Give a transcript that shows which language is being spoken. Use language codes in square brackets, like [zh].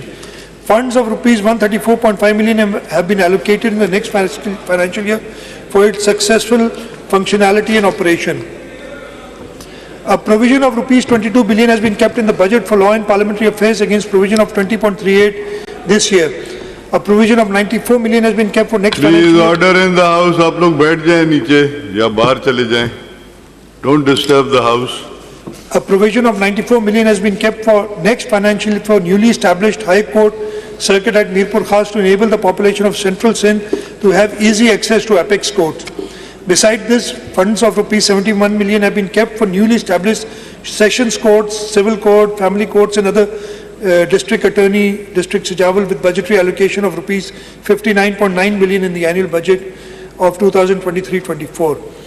[en] Funds of rupees 134.5 million have been allocated in the next financial year for its successful functionality and operation. A provision of rupees 22 billion has been kept in the budget for law and parliamentary affairs against provision of 20.38 this year. A provision of 94 million has been kept for next financial year. Please order in the house. [hi] आप लोग बैठ जाएं नीचे या बाहर चले जाएं. [en] Don't disturb the house. A provision of 94 million has been kept for next financial year for newly established High Court circuit at Mirpur Khas to enable the population of Central Sindh to have easy access to apex courts. Besides this, funds of rupees 71 million have been kept for newly established sessions courts, civil court, family courts and other district attorney, district Sijawal with budgetary allocation of rupees 59.9 million in the annual budget of 2023-24.